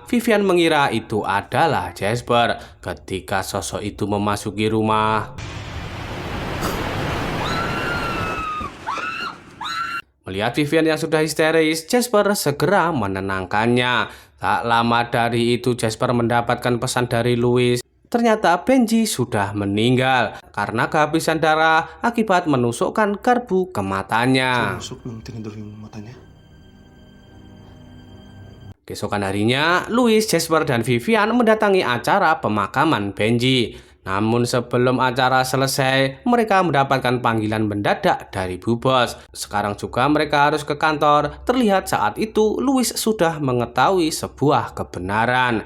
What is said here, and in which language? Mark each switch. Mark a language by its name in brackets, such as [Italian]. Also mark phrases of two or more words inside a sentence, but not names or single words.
[Indonesian] Vivian mengira itu adalah Jasper. Ketika sosok itu memasuki rumah, melihat Vivian yang sudah histeris, Jasper segera menenangkannya. Tak lama dari itu Jasper mendapatkan pesan dari Louis. Ternyata Benji sudah meninggal karena kehabisan darah akibat menusukkan garpu ke matanya. [Filipino] Tusok nung tinidor yung mata niya. [Indonesian] Keesokan harinya, Louis, Jasper, dan Vivian mendatangi acara pemakaman Benji. Namun sebelum acara selesai, mereka mendapatkan panggilan mendadak dari Bu Bos. Sekarang juga mereka harus ke kantor. Terlihat saat itu Louis sudah mengetahui sebuah kebenaran.